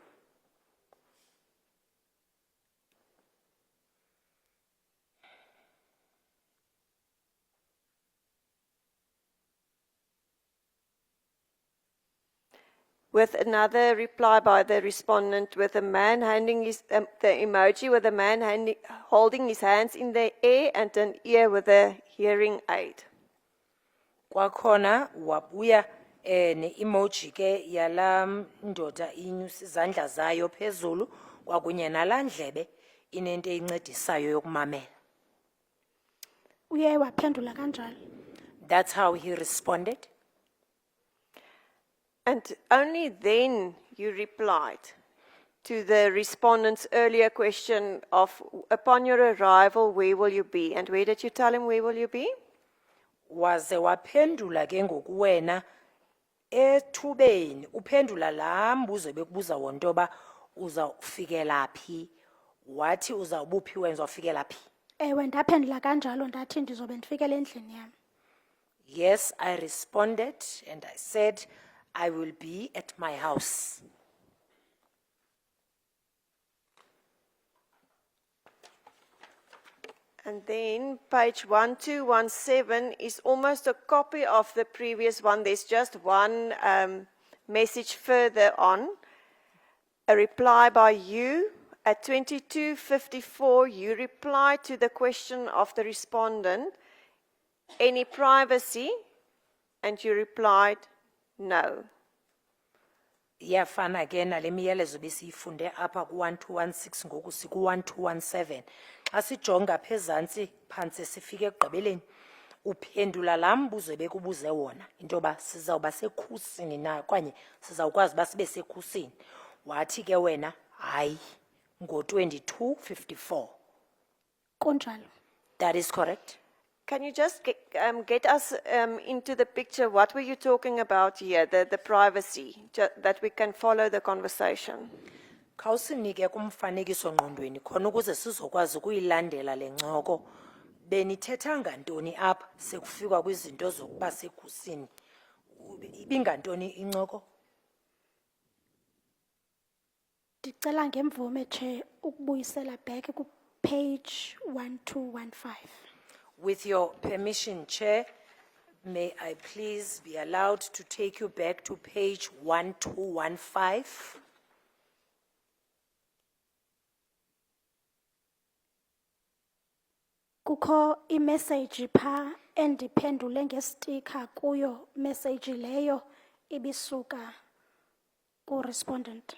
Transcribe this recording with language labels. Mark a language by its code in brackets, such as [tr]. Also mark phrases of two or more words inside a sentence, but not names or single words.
[en] With another reply by the respondent with a man handing his, the emoji with a man holding his hands in the air and an ear with a hearing aid. [xh] Kwakhona wabuya ne-emoji ke yala ndoda inyusa izandla zayo phezulu kwakunye nala ndlebe inento eyincedisayo yokumamela. Uye waphendula kanjalo. [en] That's how he responded. And only then you replied to the respondent's earlier question of, upon your arrival, where will you be? And where did you tell him, where will you be? [xh] Waze waphendula ke ngoku wena ethubeni uphendula laa mbuzo bekubuza wona into yoba uzawufikela phi, wathi uzawubuphi wena uzawufikela phi. Ewe, ndaphendula kanjalo ndathi ndizobe ndifikele endlini yam. [en] Yes, I responded and I said I will be at my house. And then page 1217 is almost a copy of the previous one. There's just one message further on. A reply by you. At 2254, you replied to the question of the respondent, any privacy? And you replied, no. [xh] Iyafana ke nale miyalezo besiyifunde apha ku-1216 ngoku siku-1217. Xa sijonga phezantsi phantse sifike ekugqibeleni uphendula laa mbuzo bekubuze wona into yoba sizawuba sekhusini na okanye sizawukwazi uba sibe sekhusini. Wathi ke wena hayi ngo-2254. Kunjalo. [en] That is correct. Can you just get us into the picture? What were you talking about here, the privacy, that we can follow the conversation? [xh] Khawusinike kumfanekiso ngqondweni khona ukuze sizokwazi ukuyilandela le ncoko. Benithetha ngantoni apha sekufikwa kwizinto zokuba sekhusini? Ibingantoni incoko? Ndicela ngemvume Chair ukubuyisela back ku page 1215. [en] With your permission, Chair, may I please be allowed to take you back to page 1215? [xh] Kukho imessage pha endiphendule ngestika kuyo message leyo ibisuka ku respondent.